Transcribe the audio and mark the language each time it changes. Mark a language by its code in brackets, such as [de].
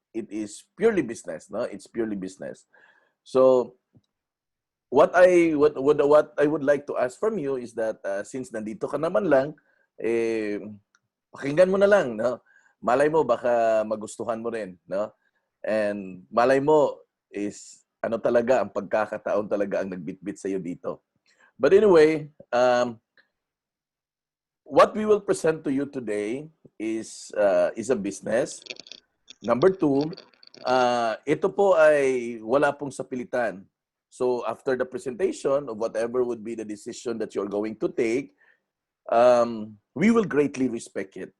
[en] It is purely business. No, it's purely business. So what I would like to ask from you is that since [tl] nandito ka naman lang, eh, pakinggan mo na lang, no? Malay mo baka magustuhan mo rin, no? And malay mo is ano talaga ang pagkakataon talaga ang nagbitbit sa iyo dito. [en] But anyway, what we will present to you today is a business. [tl] Number two, ito po ay wala pong sapilitan. [en] So after the presentation of whatever would be the decision that you're going to take, we will greatly respect it.